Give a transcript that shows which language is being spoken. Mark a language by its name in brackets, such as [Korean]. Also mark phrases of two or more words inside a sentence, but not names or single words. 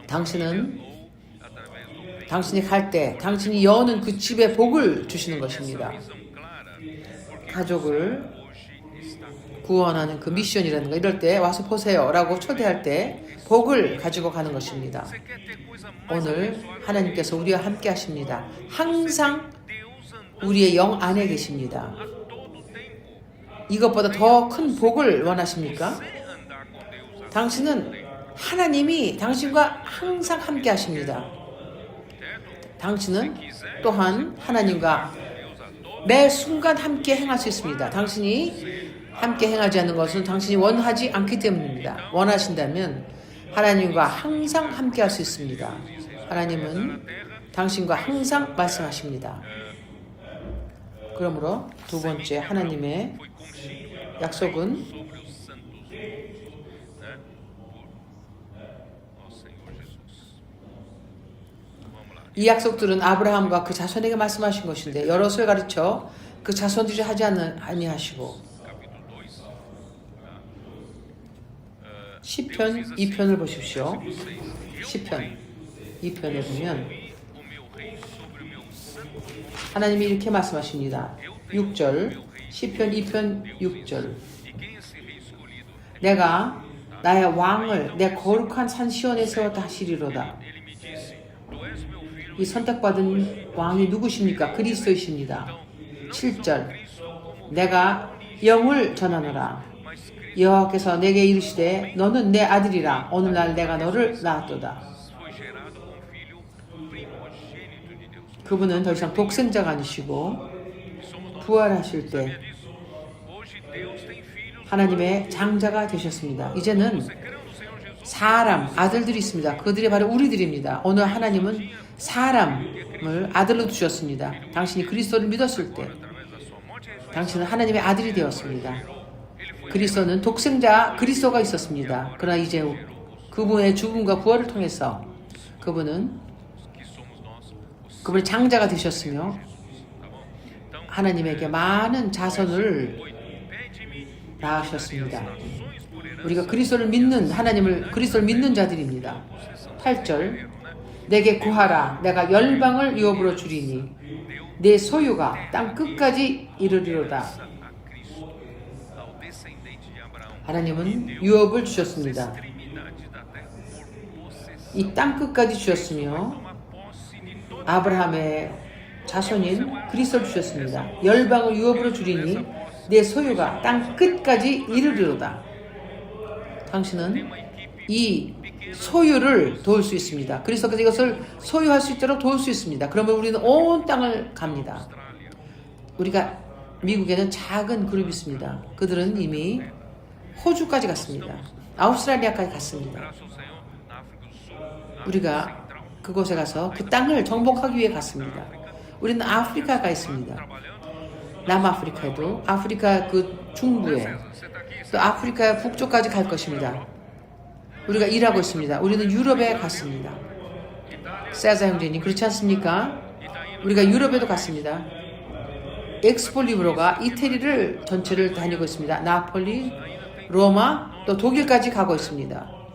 [Korean] 당신은 [Portuguese] ou através do bem. [Korean] 당신이 갈 때 당신이 여는 그 집에 복을 주시는 것입니다. [Portuguese] Visão clara, porque [Korean] 가족을 [Portuguese] hoje está conosco. [Korean] 구원하는 그 미션이라든가 이럴 때 와서 보세요라고 초대할 때 복을 가지고 가는 것입니다. [Portuguese] Você quer ter coisa mais [Korean] 오늘 [Portuguese] abençoada? [Korean] 하나님께서 우리와 함께 하십니다. 항상 [Portuguese] Deus andando [Korean] 우리의 영 안에 계십니다. [Portuguese] a todo tempo. [Korean] 이것보다 더 큰 복을 원하십니까? [Portuguese] Você andar com Deus a [Korean] 당신은 하나님이 당신과 항상 함께 하십니다. 당신은 또한 하나님과 [Portuguese] Deus a todo [Korean] 매 순간 함께 행할 수 있습니다. 당신이 함께 행하지 않는 것은 당신이 원하지 않기 때문입니다. 원하신다면 하나님과 항상 함께 할 수 있습니다. 하나님은 당신과 항상 말씀하십니다. 그러므로 두 번째 하나님의 [Portuguese] foi constituído [Korean] 약속은 [Portuguese] sobre os santos, né? Ó Senhor Jesus. Vamos lá. [Korean] 이 약속들은 아브라함과 그 자손에게 말씀하신 것인데 여럿을 가르쳐 그 자손들이 하지 아니하시고 [Portuguese] Capítulo 2. [Korean] 시편 2편을 보십시오. 시편 2편에 보면 [Portuguese] O meu rei sobre o meu santo monte. [Korean] 하나님이 이렇게 말씀하십니다. 6절 시편 2편 6절 [Portuguese] E quem é esse rei escolhido? [Korean] 내가 나의 왕을 내 거룩한 산 시온에 세웠다 하시리로다. [Portuguese] Ele me disse: Tu és meu filho. [Korean] 이 선택받은 왕이 누구십니까? 그리스도이십니다. 7절 내가 영을 전하노라. [Portuguese] Mas Cristo [Korean] 여호와께서 내게 이르시되 너는 내 아들이라 오늘날 내가 너를 낳았도다. [Portuguese] foi gerado como filho primogênito de Deus. [Korean] 그분은 더 이상 독생자가 아니시고 부활하실 때 [Portuguese] Sabia disso? Hoje Deus tem filhos. [Korean] 하나님의 장자가 되셨습니다. 이제는 [Portuguese] Você creu no Senhor Jesus? [Korean] 사람, 아들들이 있습니다. 그들이 바로 우리들입니다. 오늘 하나님은 사람을 아들로 두셨습니다. 당신이 그리스도를 믿었을 때 [Portuguese] Através da sua morte e ressurreição. [Korean] 당신은 하나님의 아들이 되었습니다. 그리스도는 독생자 그리스도가 있었습니다. 그러나 이제 그분의 죽음과 부활을 통해서 그분은 [Portuguese] Que somos nós. Os [Korean] 그분의 장자가 되셨으며 [Portuguese] tá bom? Então, [Korean] 하나님에게 많은 자손을 8. [Portuguese] Pede-me [Korean] 낳으셨습니다. [Portuguese] nações por herança. [Korean] 우리가 그리스도를 믿는 하나님을 그리스도를 믿는 자들입니다. 8절 내게 구하라 내가 열방을 유업으로 주리니 내 소유가 땅 끝까지 이르리로다. [Portuguese] A Cristo, ao descendente de Abraão. [Korean] 하나님은 유업을 주셨습니다. [Portuguese] Extremidade da terra por possessão. [Korean] 이 땅 끝까지 주셨으며 [Portuguese] Toma posse de toda [Korean] 아브라함의 자손인 그리스도를 주셨습니다. 열방을 유업으로 주리니 내 소유가 땅 끝까지 이르리로다. 당신은 이 소유를 도울 수 있습니다. 그리스도께서 이것을 소유할 수 있도록 도울 수 있습니다. 그러면 우리는 온 땅을 갑니다. 우리가 미국에는 작은 그룹이 있습니다. 그들은 이미 호주까지 갔습니다. 아우스트랄리아까지 갔습니다. [Portuguese] Graças ao Senhor, na África do Sul, na [Korean] 우리가 [Portuguese] Central, [Korean] 그곳에 가서 그 땅을 정복하기 위해 갔습니다. 우리는 아프리카가 있습니다. [Portuguese] trabalhando. [Korean] 남아프리카에도 아프리카 그 중부에 [Portuguese] Você está aqui, [Korean] 또 아프리카 북쪽까지 갈 것입니다. 우리가 일하고 있습니다. 우리는 유럽에 갔습니다. 세자 형제님 그렇지 않습니까? 우리가 유럽에도 갔습니다. 엑스폴리브로가 이태리를 전체를 다니고 있습니다. 나폴리, 로마, 또 독일까지 가고 있습니다.